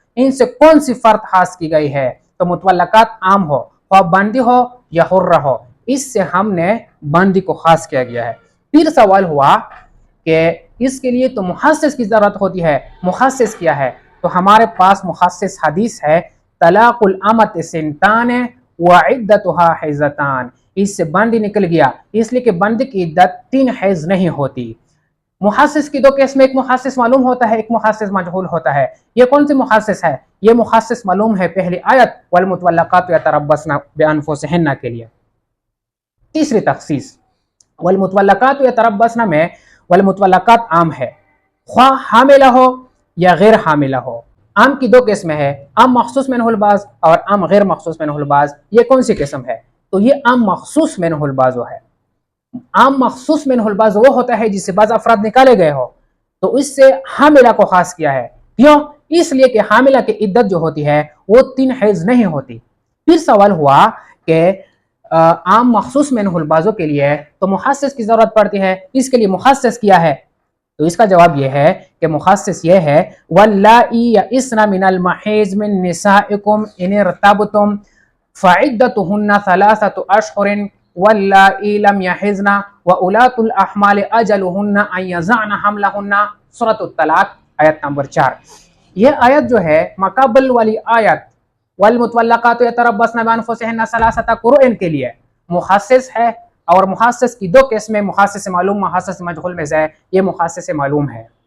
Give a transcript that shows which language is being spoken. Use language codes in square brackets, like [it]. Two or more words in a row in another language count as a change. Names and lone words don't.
[hi] इनसे कौन सी फर्द खास की गई है? तो मुतवल्लकात आम हो, ख्वाह बंदी हो या हुर्रा हो, इससे हमने बंदी को खास किया गया है। फिर सवाल हुआ कि इसके लिए तो मुखस्सिस की जरूरत होती है। मुखस्सिस क्या है? तो हमारे पास मुखस्सिस हदीस है, [ar] طلاق الأمة ثنتان وعدتها حيضتان. [hi] इससे बंदी निकल गया, इसलिए कि बंदी की इद्दत 3 हैज नहीं होती। मुखस्सिस की 2 केस में एक मुखस्सिस मालूम होता है, एक मुखस्सिस मजहूल होता है। ये कौन सी मुखस्सिस है? ये मुखस्सिस मालूम है पहली आयत [ar] والمطلقات يتربصن بأنفسهن [hi] के लिए। तीसरी तखसीस [ar] والمطلقات يتربصن [hi] में [ar] والمطلقات [hi] आम है, ख्वाह हामिला हो या गैर हामिला हो। आम की 2 किस्में है, [ar] عام مخصوص منه البعض [hi] और [ar] عام غير مخصوص منه البعض. [hi] ये कौन सी किस्म है? तो ये [ar] عام مخصوص منه البعض [hi] है। [ar] عام مخصوص منه البعض [hi] वो होता है जिससे बाज़ अफराद निकाले गए हो, तो इससे हामिला को खास किया है। क्यों? इसलिए कि हामिला की इद्दत जो होती है वो 3 हैज नहीं होती। फिर सवाल हुआ कि [ar] عام مخصوص منه البعض [hi] के लिए तो मुखस्सिस की जरूरत पड़ती है, इसके लिए मुखस्सिस किया है। तो इसका जवाब यह है कि मुखस्सिस यह है, [ar] واللائي يئسن من المحيض من نسائكم إن ارتبتم فعدتهن ثلاثة أشهر واللائي لم يحضن وأولات الأحمال أجلهن أن يضعن حملهن. [hi] सूरतुत तलाक आयत नंबर 4। यह आयत जो है मक़ाबल वाली आयत [ar] والمطلقات يتربصن بأنفسهن ثلاثة قروء [hi] के लिए मुखस्सिस है, और मुखस्सिस की 2 केस में मुखस्सिस मालूम मुखस्सिस मजहूल में से ये मुखस्सिस मालूम है।